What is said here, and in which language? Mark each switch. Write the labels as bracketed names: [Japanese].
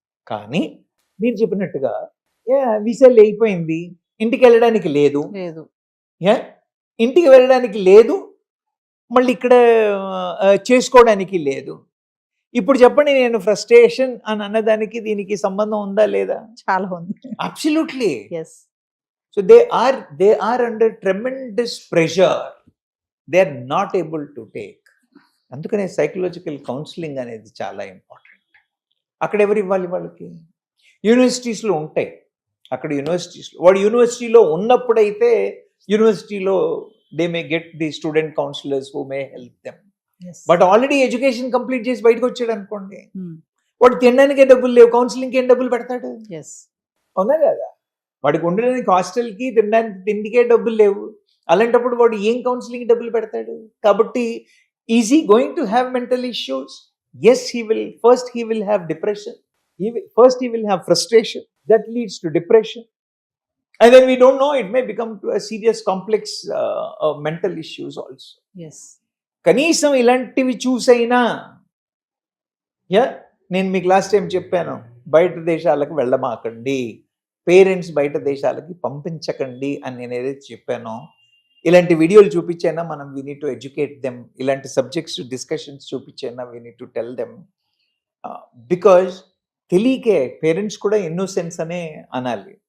[Telugu] కానీ మీరు చెప్పినట్టుగా వీసా అయిపోయింది, ఇంటికి వెళ్ళడానికి లేదు, ఇంటికి వెళ్ళడానికి లేదు, మళ్ళీ ఇక్కడ చేసుకోవడానికి లేదు. ఇప్పుడు చెప్పండి, నేను ఫ్రస్ట్రేషన్ అని అన్నదానికి దీనికి సంబంధం ఉందా లేదా? చాలా ఉంది. [English] Absolutely. So they are under tremendous pressure. They are not able to take. [Telugu] అందుకనే సైకలాజికల్ కౌన్సిలింగ్ అనేది చాలా ఇంపార్టెంట్. అక్కడ ఎవరు ఇవ్వాలి? వాళ్ళకి యూనివర్సిటీస్లో ఉంటాయి. అక్కడ వాడు యూనివర్సిటీలో ఉన్నప్పుడైతే యూనివర్సిటీలో [English] They may get the student counsellors who may help them. [Telugu] But already education complete చేసి బయటకు వచ్చాడు అనుకోండి, వాడు తినడానికే డబ్బులు లేవు, కౌన్సిలింగ్కి ఏం డబ్బులు పెడతాడు? అవునా కదా? వాడికి ఉండడానికి హాస్టల్కి, తినడానికి తిండికే డబ్బులు లేవు. అలాంటప్పుడు వాడు ఏం కౌన్సిలింగ్ డబ్బులు పెడతాడు? కాబట్టి [English] Is he going to have mental issues? Yes, he will have depression. First he will have frustration that leads to depression, and then we don't know, it may become to a serious complex mental issues also. [Telugu] కనీసం ఇలాంటివి చూసైనా, నేను మీకు last time చెప్పాను, బయట దేశాలకు వెళ్ళమాకండి, parents బయట దేశాలకి పంపించకండి అని నేను ఏదైతే చెప్పానో, ఇలాంటి వీడియోలు చూపించైనా మనం [English] we need to educate them, [Telugu] ఇలాంటి subjects discussions చూపించైనా [English] we need to tell them, [Telugu] because తెలియకే parents కూడా ఇన్నోసెన్స్ అనే అనాలి.